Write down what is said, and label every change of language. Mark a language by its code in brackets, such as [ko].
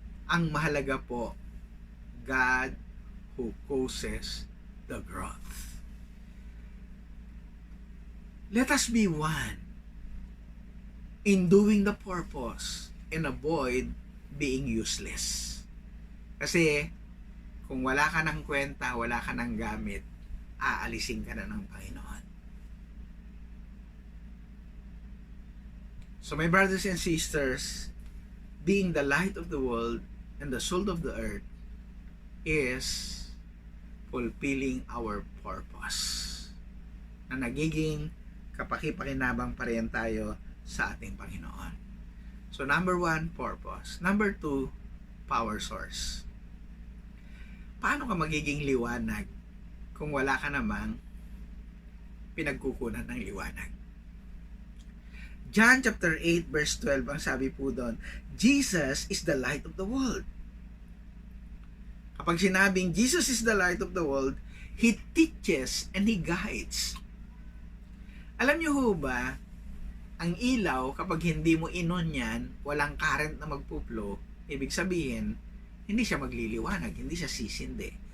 [tl] Ang mahalaga po, [en] God who causes the growth. Let us be one in doing the purpose and avoid being useless. [tl] Kasi kung wala ka ng kwenta, wala ka ng gamit, aalisin ka na ng Panginoon. [en] So my brothers and sisters, being the light of the world and the salt of the earth is fulfilling our purpose. [tl] Na nagiging kapaki-pakinabang pa rin tayo sa ating Panginoon. So [en] So number 1, purpose. Number 2, power source. [tl] Paano ka magiging liwanag kung wala ka namang pinagkukunan ng liwanag? [en] John chapter 8 verse 12, [tl] ang sabi po doon, [en] Jesus is the light of the world. [tl] Kapag sinabing [en] Jesus is the light of the world, He teaches and He guides. [tl] Alam niyo ho ba, ang ilaw, kapag hindi mo inon yan, walang current na magpuplo, ibig sabihin, hindi siya magliliwanag, hindi siya sisindi.